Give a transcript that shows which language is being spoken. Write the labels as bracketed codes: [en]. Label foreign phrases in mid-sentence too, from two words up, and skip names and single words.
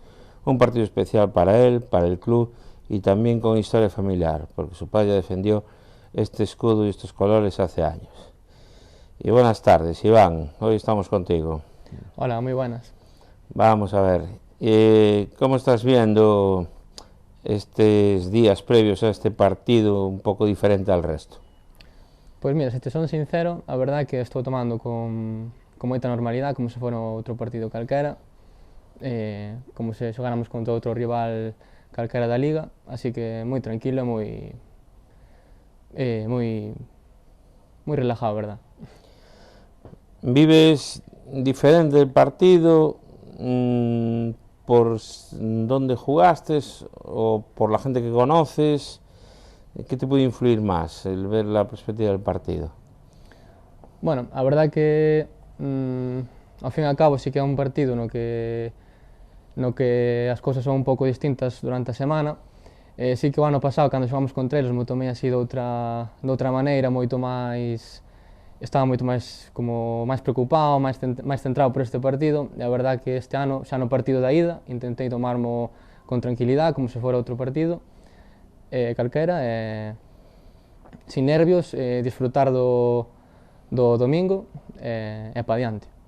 [es] Un partido especial para él, para el club y también con historia familiar, porque su padre defendió este escudo y estos colores hace años. Y buenas tardes, Iván, hoy estamos contigo. Hola, muy buenas. Vamos a ver, ¿cómo estás viendo estos días previos a este partido un pouco diferente al resto? [gl] Pois mira, se te son sincero, a verdade é que estou tomando con moita normalidade, como se fora outro partido calquera, como se xogáramos contra outro rival calquera da Liga, así que moi tranquilo, moi relajado, a verdade. [es] ¿Vives diferente el partido por dónde jugaste o por la gente que conoces? ¿Qué te puede influir más el ver la perspectiva del partido? [gl] Bueno, a verdade é que ao fin e ao cabo sí que é un partido no que as cousas son un pouco distintas durante a semana. Sí que o ano pasado, cando xogamos contra eles, mo tomei así de outra maneira, moito máis estaba moito máis preocupado, máis centrado por este partido, e a verdade é que este ano, xa no partido da ida, intentei tomarmo con tranquilidade, como se fora outro partido, calquera, sin nervios, disfrutar do domingo, e pa diante.